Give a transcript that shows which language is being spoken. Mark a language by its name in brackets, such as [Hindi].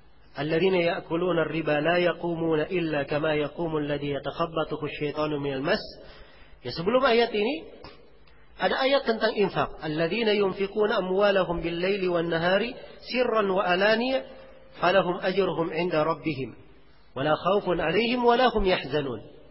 [Arabic] الذين يأكلون الربا لا يقومون إلا كما يقوم الذي يتخبطه الشيطان من المس. [Indonesian] Ya, sebelum ayat ini ada ayat tentang infak. [Arabic] الذين ينفقون أموالهم بالليل والنهار سرا وألانية فلهم أجرهم عند ربهم ولا خوف عليهم ولا هم يحزنون.